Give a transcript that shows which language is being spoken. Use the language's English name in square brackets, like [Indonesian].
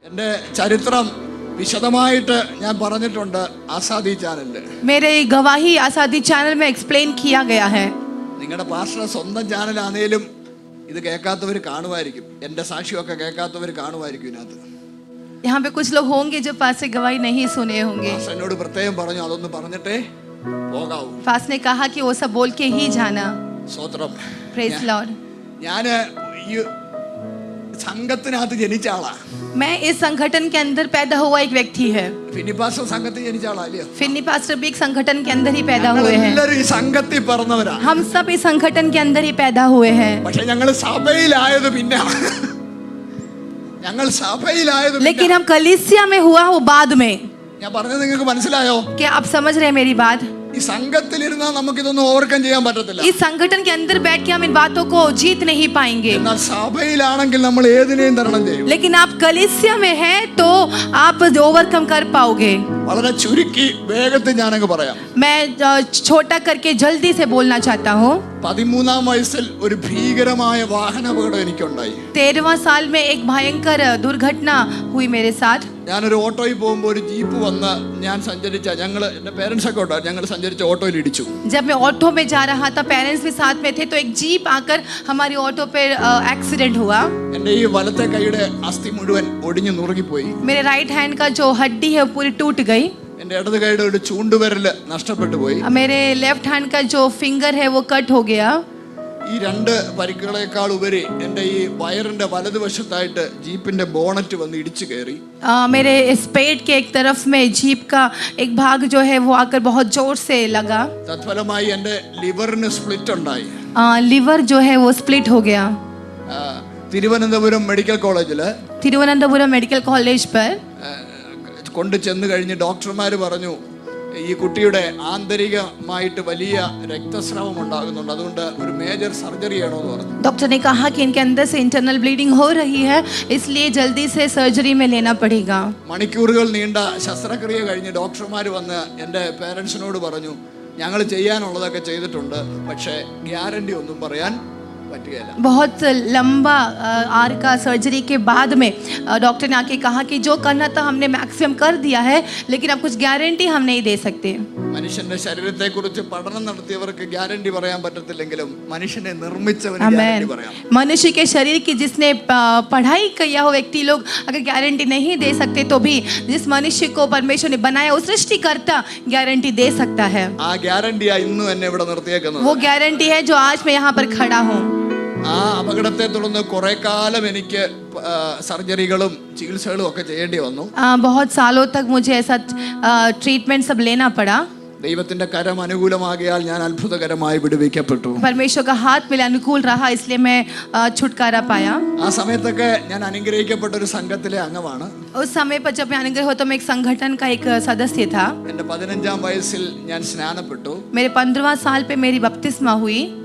[Malayalam] എൻ്റെ ചരിത്രം വിശദമായിട്ട് ഞാൻ പറഞ്ഞിട്ടുണ്ട് ആസാദി ചാനലിൽ. [Hindi] मेरे गवाही आसादी चैनल में एक्सप्लेन किया गया है. [Malayalam] നിങ്ങളുടെ പാസ്റ്ററുടെ സ്വന്തം ചാനലാണേലും ഇത് കേൾക്കാത്തവർ കാണുമായിരിക്കും. എൻ്റെ സാക്ഷിയൊക്കെ കേൾക്കാത്തവർ കാണുമായിരിക്കും ഇതിനകത്ത്. [Hindi] यहाँ पे कुछ लोग होंगे जो पास से गवाही नहीं सुने होंगे. [Malayalam] എന്നോട് പ്രത്യേകം പറഞ്ഞു അതൊന്ന് പറഞ്ഞിട്ടേ പോകാവൂ. [Hindi] पास ने कहा कि वो सब बोल के ही जाना. [Malayalam] സ്തോത്രം. [English] Praise Lord. [Malayalam] ഞാൻ ഈ സംഘത്തിനകത്ത് ജനിച്ച ആളാ. [Hindi] मैं इस संगठन के अंदर पैदा हुआ एक व्यक्ति है. [Malayalam] ഫിന്നി പാസ്റ്റർ സംഘത്തിൽ ജനിച്ച ആളാ. [Hindi] फिन्नी पास्टर भी एक संगठन के अंदर ही पैदा हुए हैं. [Malayalam] എല്ലാവരും ഈ സംഘത്തിൽ പറഞ്ഞവരാ. [Hindi] हम सब इस संगठन के अंदर ही पैदा हुए हैं. [Malayalam] പക്ഷേ ഞങ്ങൾ സഭയിലായത് പിന്നെ ഞങ്ങൾ സഭയിലായത് [Hindi] लेकिन हम कलीसिया में हुआ वो बाद में. [Malayalam] ഞാൻ പറഞ്ഞത് നിങ്ങൾക്ക് മനസ്സിലായോ? [Hindi] क्या आप समझ रहे हैं मेरी बात? [Malayalam] ഈ സംഘത്തിലിരുന്നാൽ നമുക്ക് ഇതൊന്നും ഓവർകം ചെയ്യാൻ പറ്റത്തില്ല. [Hindi] इस संगठन के अंदर बैठ के हम इन बातों को जीत नहीं पाएंगे. [Malayalam] എന്നാൽ സഭയിലാണെങ്കിൽ നമ്മൾ ഏതിനെയും തരണം ചെയ്യും. [Hindi] लेकिन आप कलीसिया में हैं तो आप ओवरकम कर पाओगे. [Malayalam] വളരെ ചുരുക്കി വേഗത്തിൽ ഞാനങ്ങ് പറയാം. [Hindi] मैं छोटा करके जल्दी से बोलना चाहता हूँ. [Malayalam] 13-ാം വയസ്സിൽ ഒരു ഭീകരമായ വാഹനാപകടം എനിക്കുണ്ടായി. [Hindi] 13वां साल में एक भयंकर दुर्घटना हुई मेरे साथ. [Malayalam] ഞാനൊരു ഓട്ടോയിൽ പോകുമ്പോൾ ഒരു ജീപ്പ് വന്ന് ഞാൻ സഞ്ചരിച്ച എൻ്റെ പേരൻസ് ഒക്കെ ഉണ്ടായിരുന്നു. ഞങ്ങൾ സഞ്ചരിച്ച ഓട്ടോയിൽ ഇടിച്ചു. [Hindi] जब मैं ऑटो में जा रहा था, पेरेंट्स भी साथ में थे, तो एक जीप आकर हमारी ऑटो पे एक्सीडेंट हुआ. [Malayalam] എൻ്റെ ഈ വലത്തെ കൈയുടെ അസ്ഥി മുഴുവൻ ഒടിഞ്ഞു നുറുങ്ങിപ്പോയി. [Hindi] मेरे राइट हैंड का जो हड्डी है वो पूरी टूट गई. [Malayalam] എൻ്റെ ഇടത് കൈയുടെ ഒരു ചൂണ്ടുവിരൽ നഷ്ടപ്പെട്ടു പോയി. [Hindi] मेरे लेफ्ट हैंड का जो फिंगर है वो कट हो गया. [Malayalam] ഈ രണ്ട് പരിക്കുകളേക്കാൾ ഉപരി എൻ്റെ ഈ വയറിന്റെ വലതുവശത്തായിട്ട് ജീപ്പിന്റെ ബോണറ്റ് വന്ന് ഇടിച്ചു കയറി. [Hindi] मेरे इस पेट के एक तरफ में जीप का एक भाग जो है वो आकर बहुत जोर से लगा. [Malayalam] തത്ഫലമായി എൻ്റെ ലിവറിന് സ്പ്ലിറ്റ് ഉണ്ടായി. [Hindi] लिवर जो है वो स्प्लिट हो गया. [Malayalam] തിരുവനന്തപുരം മെഡിക്കൽ കോളേജില് [Hindi] तिरुवनंतपुरम मेडिकल कॉलेज पर [Malayalam] കൊണ്ടു ചെന്ന് കഴിഞ്ഞ് ഡോക്ടർമാർ പറഞ്ഞു ഈ കുട്ടിയുടെ ആന്തരികമായിട്ട് വലിയ രക്തസ്രാവം ഉണ്ടാകുന്നുണ്ട്, അതുകൊണ്ട് ഒരു മേജർ സർജറി ചെയ്യണമെന്ന് പറഞ്ഞു. [Hindi] डॉक्टर ने कहा कि इनके अंदर से इंटरनल ब्लीडिंग हो रही है, इसलिए जल्दी से सर्जरी में लेना पड़ेगा. [Malayalam] മണിക്കൂറുകൾ നീണ്ട ശസ്ത്രക്രിയ കഴിഞ്ഞ് ഡോക്ടർമാർ വന്ന് എൻ്റെ പേരൻസിനോട് പറഞ്ഞു ഞങ്ങൾ ചെയ്യാനുള്ളതൊക്കെ ചെയ്തിട്ടുണ്ട്, പക്ഷേ ഗ്യാരണ്ടി ഒന്നും പറയാൻ പറ്റുകയില്ല. [Hindi] बहुत लंबा आर का सर्जरी के बाद में डॉक्टर ने आके कहा कि जो करना था हमने मैक्सिमम कर दिया है, लेकिन अब कुछ गारंटी हम नहीं दे सकते. [Malayalam] മനുഷ്യന്റെ ശരീരത്തെക്കുറിച്ച് പഠനം നടത്തിയവർക്ക് ഗ്യാരണ്ടി പറയാൻ പറ്റത്തില്ലെങ്കിലും മനുഷ്യനെ നിർമ്മിച്ചവന് ഗ്യാരണ്ടി പറയാം. [Hindi] मनुष्य के शरीर की जिसने पढ़ाई किया हो व्यक्ति लोग अगर गारंटी नहीं दे सकते तो भी जिस मनुष्य को परमेश्वर ने बनाया वो सृष्टिकर्ता गारंटी दे सकता है. [Malayalam] ആ ഗ്യാരണ്ടിയാ ഇന്നും എന്നെ ഇവിടെ നിർത്തിയേക്കുന്നത്. [Hindi] वो गारंटी है जो आज मैं यहाँ पर खड़ा हूँ. [Malayalam] ആ അപകടത്തെ തുടർന്ന് കുറെ കാലം എനിക്ക് സർജറികളും ചികിത്സകളും ഒക്കെ ചെയ്യേണ്ടി വന്നു. [Hindi] बहुत सालों तक मुझे ऐसा ट्रीटमेंट सब लेना पड़ा. [Malayalam] ദൈവത്തിന്റെ കരം അനുകൂലമാകിയാൽ ഞാൻ അത്ഭുതകരമായി വിടുവിക്കപ്പെട്ടു. [Hindi] परमेश्वर का हाथ मेरे अनुकूल रहा, इसलिए मैं छुटकारा पाया. [Malayalam] ആ സമയത്തൊക്കെ ഞാൻ അനുഗ്രഹിക്കപ്പെട്ട ഒരു സംഘത്തിലെ അംഗമാണ്. [Hindi] उस समय पर जब मैं अनुग्रह हुआ तो मैं एक संगठन का एक सदस्य था. [Malayalam] എൻ്റെ 15-ാം വയസ്സിൽ ഞാൻ സ്നാനപ്പെട്ടു. [Hindi] मेरे 15वां साल पे मेरी बपतिस्मा हुई.